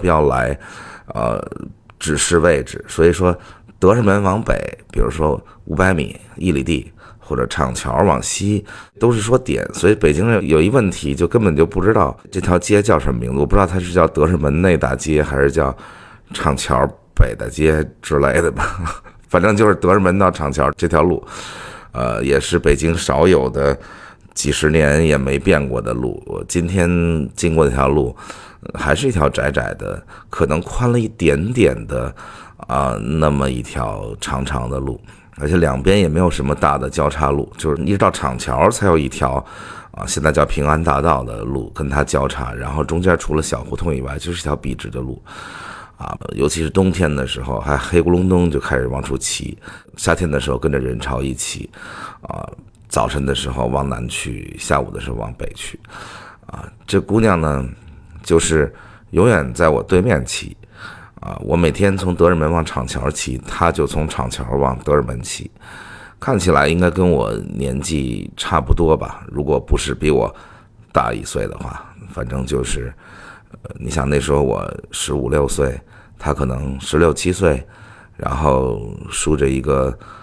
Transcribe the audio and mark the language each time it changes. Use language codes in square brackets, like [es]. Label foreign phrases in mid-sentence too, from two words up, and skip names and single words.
[zh] 標來指示位置，所以說德胜門往北，比如說500米1里地，或者廠橋往西都是說點，所以北京人有一問題，就根本就不知道這條街叫什麼名字。我不知道它是叫德胜門內大街還是叫廠橋北大街之類的吧，反正就是德胜門到廠橋这條路也是北京少有的幾十年也沒變過的路。我今天經過這條路還是一條窄窄的，可能寬了一點點的那麼一條長長的路，而且兩邊也沒有什麼大的交叉路，就是一直到廠橋才有一條現在叫平安大道的路跟它交叉，然後中間除了小胡同以外就是一條筆直的路尤其是冬天的時候還黑咕隆咚就開始往出騎，夏天的時候跟着人潮一起早晨的時候往南去，下午的時候往北去這姑娘呢就是永遠在我對面騎我每天從德胜門往廠橋騎，她就從廠橋往德勝門騎，看起來應該跟我年紀差不多吧，如果不是比我大1歲的話，反正就是你想那時候我15、16歲，她可能16、17歲，然後梳着一個